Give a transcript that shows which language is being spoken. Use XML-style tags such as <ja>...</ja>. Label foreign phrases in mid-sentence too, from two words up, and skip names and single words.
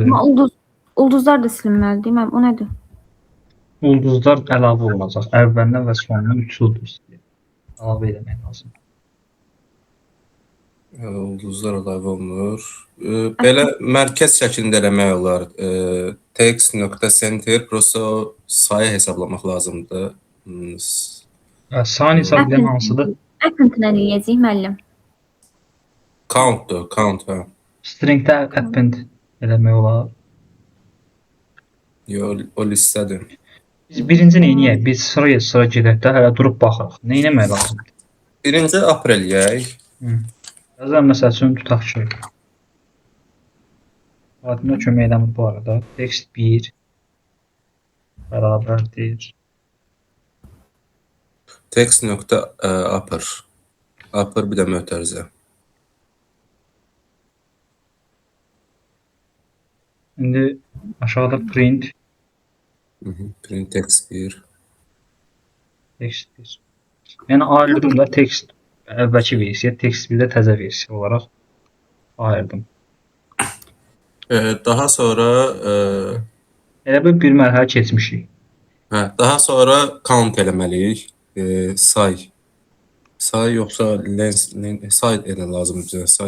<az>Amma ulduzlar da silinməlidir. O nədir? Ulduzlar əlavə olunacaq. Əvvəlinə və sonuna 3 ulduz əlavə etmək lazım. Ulduzlar əlavə olunur. Belə mərkəz şəklində eləmək olar. Text.center prosto sayı hesablamaq lazımdır. Sayı hesablayan hansıdır? Append nə deyəcəyik müəllim? Count'dur, count, hə. Stringdə append eləmək olar. Yox, o listədir. Biz birinci neyniyək? Biz sıra gedək də, hələ durub baxırıq. Nə eləmək lazımdır? Birinci aprel yək. Yazıram, məsəl üçün tutaq ki. Adına kömək eləmir bu arada. Text 1 bərabərdir.</az> <en>Text.upper.</en> <az>Upper bir də mötərizə. İndi aşağıda print.</az> <en>Print text 1. Text 1.</en> <az>Yəni ayırdım da text əvvəlki versiya, text 1 də təzə versiya olaraq ayırdım. Daha sonra elə bir mərhələ keçmişik. Daha sonra count eləməliyik. Say yoxsa say elə lazım bizə, say.</az>